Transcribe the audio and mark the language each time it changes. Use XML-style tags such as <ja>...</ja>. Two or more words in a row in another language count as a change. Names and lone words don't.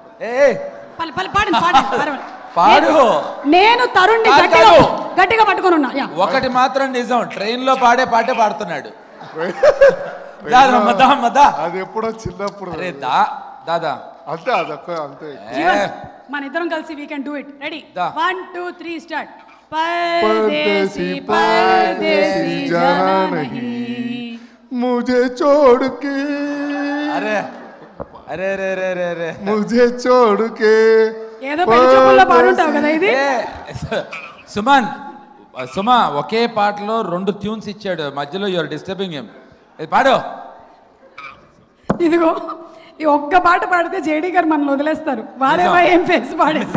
<te>పాడండి. పాడు. నేను తరుణ్ గట్టిగా పట్టుకొని ఉన్నా. ఒకటి మాత్రం నిజం, ట్రైన్ లో పాడే పాటే పాడుతున్నాడు. అది ఎప్పుడో చిన్నప్పుడు. దాదా అంతే, అదొక్క అంతే. మన ఇద్దరం కలిసి</te> <en>We can do it.</en> <te>రెడీ, దా. 1 2 3 స్టార్ట్.</te> <hi>परदेसी परदेसी जाना नहीं मुझे छोड़ के,</hi> <te>అరే అరే అరే అరే అరే అరే</te> <hi>मुझे छोड़ के.</hi> <te>ఏదో పెళ్లి చూపుల్లో పాడుంటావు కదా ఇది. సుమా ఒకే పాటలో 2 ట్యూన్స్ ఇచ్చాడు, మధ్యలో</te> <en>you're disturbing him.</en> <te>పాడు. ఇదిగో ఈ ఒక్క పాట పాడితే జేడీ గారు మనల్ని వదిలేస్తారు. వారేవా ఏం ఫేస్ పాడేసి.</te>